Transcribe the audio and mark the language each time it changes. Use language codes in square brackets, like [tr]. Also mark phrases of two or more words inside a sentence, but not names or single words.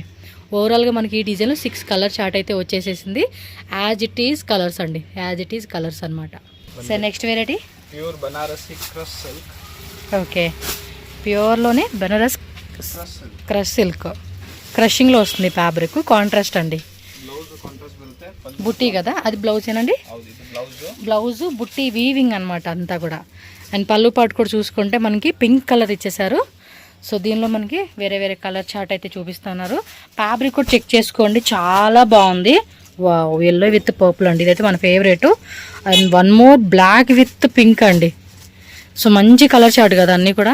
[te] ఓవరాల్గా మనకి ఈ డిజైన్లో 6 [en] colour chart [te] అయితే వచ్చేసేసింది. [en] as it is colours [te] అండి, [en] as it is colours [te] అనమాట. సార్ [en] next variety pure Banarasi crush silk. [te] ఓకే, ప్యూర్లోనే బనారస్ [en] crush silk. crush silk, [te] క్రషింగ్లో వస్తుంది ఫ్యాబ్రిక్. కాంట్రాస్ట్ అండి, [en] blouse contrast [kn] ಬರುತ್ತೆ. [te] బుట్టి కదా అది, బ్లౌజ్ ఏనండి. [kn] ಹೌದು, ಇದು ಬ್ಲೌಸ್. [te] బ్లౌజు బుట్టి వీవింగ్ అనమాట అంతా కూడా. అండ్ పళ్ళు పాటు కూడా చూసుకుంటే మనకి [en] pink colour [te] ఇచ్చేసారు. సో దీనిలో మనకి వేరే వేరే [en] colour chart [te] అయితే చూపిస్తున్నారు. ఫ్యాబ్రిక్ కూడా చెక్ చేసుకోండి, చాలా బాగుంది. వావ్, [en] yellow with purple [te] అండి, ఇదైతే మన ఫేవరెట్. [en] and one more black with pink [te] అండి. సో మంచి [en] colour chart [te] కదా అన్నీ కూడా.